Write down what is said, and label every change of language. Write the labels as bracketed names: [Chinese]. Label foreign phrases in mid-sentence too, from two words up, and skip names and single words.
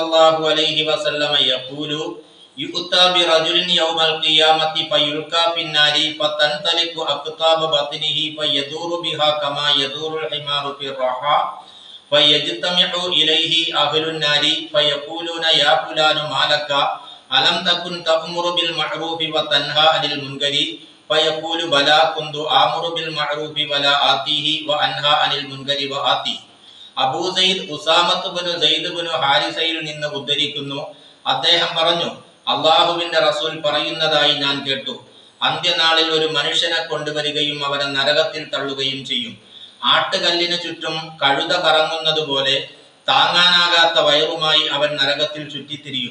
[Arabic] الله عليه وسلم يقول يؤتى برجل يوم القيامة فيلقى في النار فتنطلق أقطاب بطنه فيدور بها كما يدور الحمار في الرحى فيجتمع إليه أهل النار فيقولون يا فلان ما لك ألم تكن تأمر بالمعروف وتنهى عن المنكر فيقول بلى كنت آمر بالمعروف ولا آتيه وأنهى عن المنكر وآتيه. [Malayalam] അബൂ സയ്യിദ് ഉസാമത്ത് ബിൻ സയ്യിദ് ബിൻ ഹാരിസയിൽ നിന്ന് ഉദ്ധരിക്കുന്നു. അദ്ദേഹം പറഞ്ഞു, അള്ളാഹുവിന്റെ റസൂൽ പറയുന്നതായി ഞാൻ കേട്ടു, അന്ത്യനാളിൽ ഒരു മനുഷ്യനെ കൊണ്ടുവരികയും അവനെ നരകത്തിൽ തള്ളുകയും ചെയ്യും. ആട്ടുകല്ലിന് ചുറ്റും കഴുത കറങ്ങുന്നത് പോലെ താങ്ങാനാകാത്ത വയറുമായി അവൻ നരകത്തിൽ ചുറ്റിത്തിരിയും.